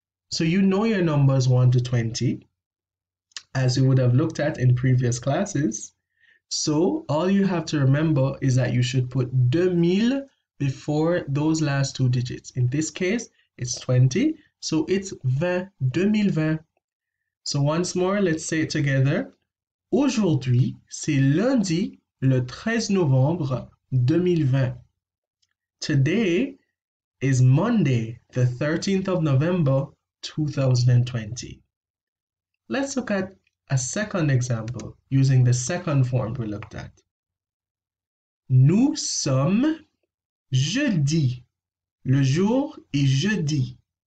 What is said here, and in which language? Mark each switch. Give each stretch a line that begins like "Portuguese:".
English: So you know your numbers 1 to 20, as we would have looked at in previous classes. So all you have to remember is that you should put 2000 before those last two digits. In this case, it's 20, so it's 20, 2020. So once more, let's say it together.
French: Aujourd'hui, c'est lundi, le 13 novembre 2020.
English: Today is Monday, the 13th of November 2020. Let's look at a second example using the second form we looked at.
French: Nous sommes jeudi. Le jour est jeudi.